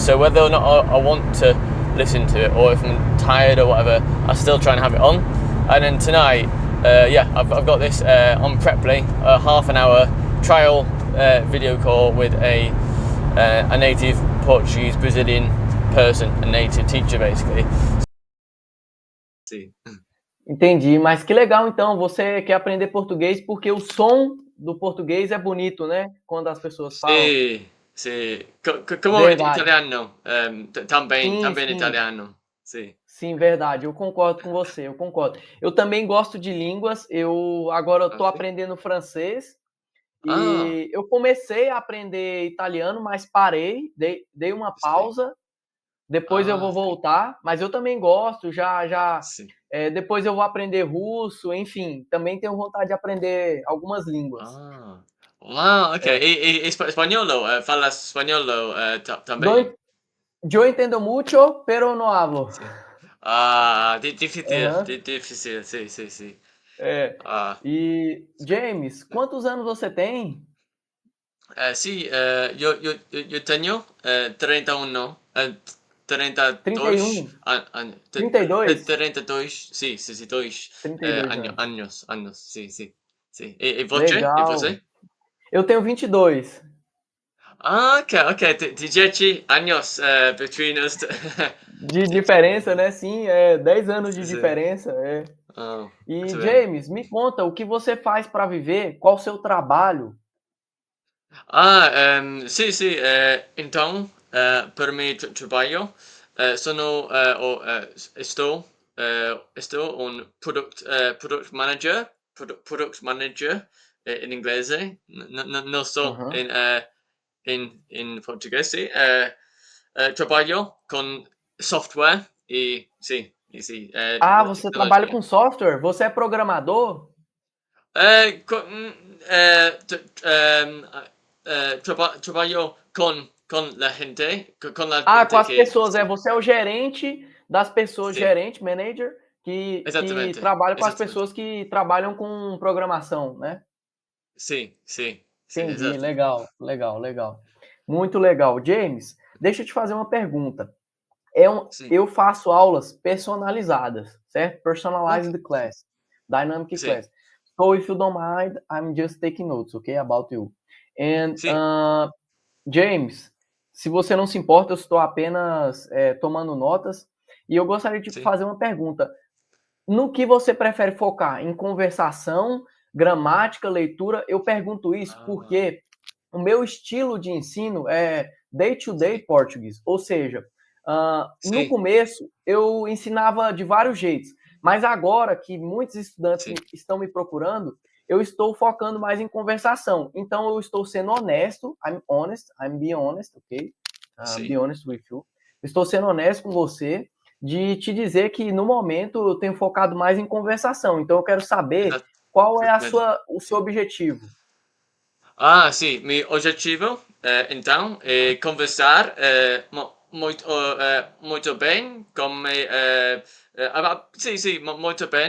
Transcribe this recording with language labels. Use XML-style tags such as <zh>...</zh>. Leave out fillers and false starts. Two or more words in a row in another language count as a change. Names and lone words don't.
<en>So whether or not I want to listen to it, or if I'm tired or whatever, I still try and have it on. And then tonight, I've got this on Preply, a half an hour trial video call with a native Portuguese Brazilian person, a native teacher basically.</en> <pt>Sim. Entendi, mas que legal então, você quer aprender português porque o som do português é bonito, né? Quando as pessoas falam.</pt> <it>Sì, sì. Come</it> <pt>Verdade. italiano, também Sim, sim.</pt> <it>italiano, sì.</it> <pt>Sim, verdade, eu concordo com você, eu concordo. Eu também gosto de línguas, agora eu Ah, tô</pt> <it>sì?</it> <pt>aprendendo francês Ah, e eu comecei a aprender italiano, mas parei, dei uma</pt> <it>sì.</it> <pt>pausa, depois eu Ah, vou</pt> <it>sì,</it> <pt>voltar, mas eu também gosto,</pt> <it>sì.</it> <pt>depois eu vou aprender russo, enfim, também tenho vontade de aprender algumas línguas.</pt> <en>Ah. Wow, okay.</en> <pt>É.</pt> <it>Spagnolo, parlas spagnolo,</it> <pt>também? Dois</pt> <es>Yo entiendo mucho, pero no hablo.</es> <it>Sì. Ah, Aham, difficile, sì, sì, sì.</it> <pt>é. Ah. E, James, quantos anos você tem?</pt> <it>Sì, io tenho 31, 32</it> <pt>31? 32?</pt> <it>32, sì, sì, sì, 2</it> <pt>32 anos.</pt> <it>annos, sì, sì, sì. E</it> <pt>Legal. você? Eu tenho 22. Ah, ok, ok, 10 anos between us. De diferença, né? Sim, 10 anos de</pt> <it>Sì, sì.</it> <pt>diferença, é. Oh, E, muito bem. James, me conta, o que você faz para viver? Qual o seu trabalho?</pt> <it>Sì, sì, per me trabalho, sono, sto un</it> <en>product manager</en> <it>in inglese, non so Aham. in portoghese, sì, trabalho con software e sì, Ah, la</it> <pt>você trabalha</pt> <it>tecnologia.</it> <pt>com software? Você é programador?</pt> <it>Trabalho con la gente, con la</it> <pt>Ah, com</pt> <it>gente</it> <pt>as que, pessoas,</pt> <it>sì,</it> <pt>você é o gerente das pessoas,</pt> <it>sì,</it> <pt>gerente, manager, que</pt> <it>esattamente,</it> <pt>trabalha com as</pt> <it>esattamente.</it> <pt>pessoas que trabalham com programação, né?</pt> <it>Sì, sì, sì,</it> <pt>Entendi,</pt> <it>esatto.</it> <pt>legal, legal, legal. Muito legal. James, deixa eu te fazer uma pergunta.</pt> <it>Sì,</it> <pt>Eu faço aulas personalizadas, certo? ok,</pt> <en>Personalized</en> <it>sì,</it> <en>class, dynamic</en> <it>sì,</it> <en>class. So if you don't mind, I'm just taking notes, okay, about you. And sì,</en> <pt>James, se você não se importa, eu estou apenas tomando notas e eu gostaria de Sim. fazer uma pergunta. No que você prefere focar? Em conversação, gramática, leitura? Eu pergunto isso Ah, porque o meu estilo de ensino é day-to-day sim. português, ou seja, no Sim, começo eu ensinava de vários jeitos, mas agora que muitos estudantes sim, estão me procurando, eu estou focando mais em conversação. Então eu estou sendo honesto,</pt> <en>I'm honest, I'm being honest, ok? Be</en> <pt>sim.</pt> <en>honest with you.</en> <pt>Estou sendo honesto com você de te dizer que no momento eu tenho focado mais em conversação. Então eu quero saber Exato. qual é o seu Sim. objetivo. Ah, sim, meu objetivo, então, é conversar muito, muito bem com sim, sim, muito bem.</pt>